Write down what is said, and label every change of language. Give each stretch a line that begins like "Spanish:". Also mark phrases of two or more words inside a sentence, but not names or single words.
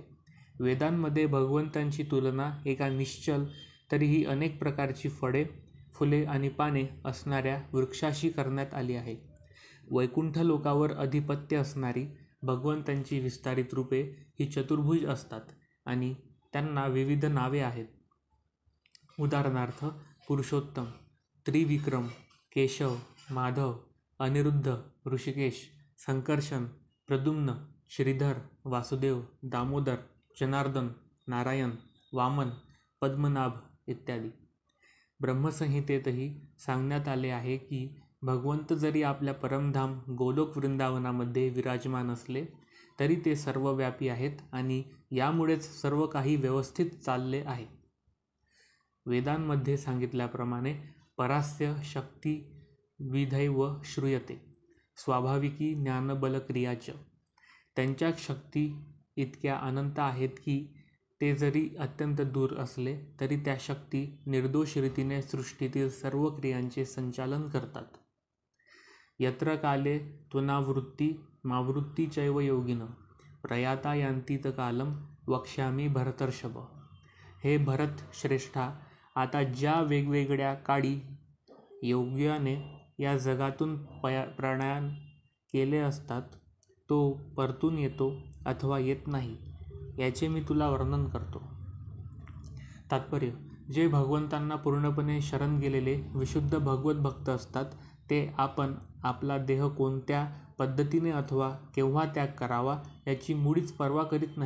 Marathi: वेदांमध्ये भगवंतांची तुलना एका निश्चल तरीही अनेक प्रकारची फळे, फुले आणि पाने असणाऱ्या वृक्षाशी करण्यात आली आहे. वैकुंठ लोकावर अधिपत्य असणारी भगवंतांची विस्तारित रूपे ही चतुर्भुज असतात आणि त्यांना विविध नावे आहेत. उदाहरणार्थ पुरुषोत्तम, त्रिविक्रम, केशव, माधव, अनिरुद्ध, ऋषिकेश, संकर्षण, प्रद्युम्न, श्रीधर, वासुदेव, दामोदर, जनार्दन, नारायण, वामन, पद्मनाभ इत्यादी. ब्रह्मसंहितेतही सांगण्यात आले आहे की भगवंत जरी आपल्या परमधाम गोलोक वृंदावनामध्ये विराजमान असले तरी ते सर्वव्यापी आहेत आणि यामुळेच सर्व काही व्यवस्थित चालले आहे. वेदांमध्ये सांगितल्याप्रमाणे
Sanskrit: परास्य शक्ती विधैव श्रूयते स्वाभाविकी ज्ञानबलक्रियाच.
Marathi: त्यांच्या शक्ती इतक्या अनंत आहेत की ते जरी अत्यंत दूर असले तरी त्या शक्ती निर्दोष रीतीने सृष्टीतील सर्व क्रियांचे संचालन करतात.
Sanskrit: यत्र काले त्वनावृत्ती मावृत्ती चैव योगिन प्रयाता यांतीत कालम वक्ष्यामी भरतर्षभ.
Marathi: हे भरत श्रेष्ठा, आता ज्या वेगवेगळ्या काळी योग्याने या जगातून प्रयाण केले असतात तो परतून येतो अथवा येत नाही याचे मी तुला वर्णन करतो. तात्पर्य: जे भगवंतांना पूर्णपणे शरण गेलेले विशुद्ध भगवत भक्त असतात ते आपण आपला देह कोणत्या पद्धतीने अथवा केव्हा त्याग करावा याची मुळीच पर्वा करीत नाही.